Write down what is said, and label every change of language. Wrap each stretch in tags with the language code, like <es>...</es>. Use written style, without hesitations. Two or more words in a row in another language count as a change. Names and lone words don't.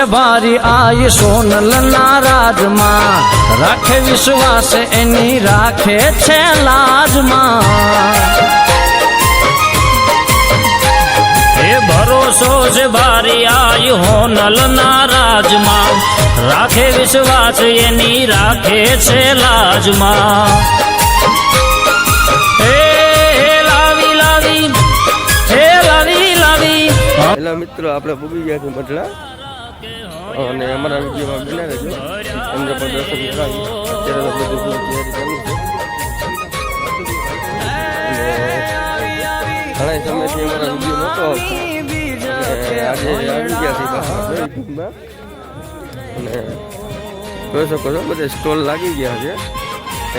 <gu>ભારી આઈ સોનલ નારાજ માં રાખે વિશ્વાસ એની રાખે છે લાજ માં એ ભરોસો છે ભારી આઈ હોનલ નારાજ માં રાખે વિશ્વાસ એની રાખે છે લાજ માં હેલો મિત્રો, આપણે પૂગી ગયા છીએ મઢડા અને અમારા વિડીયોમાં બના રહેજો. અમને પણ દર્શન કરાવી. અત્યારે તો બધું તૈયારી ચાલુ છે અને ઘણા સમયથી અમારા વિડીયો નહોતો આવતો આજે આવી ગયા છે યુટ્યુબમાં અને જોઈ શકો છો બધે સ્ટોલ લાગી ગયા છે.</gu>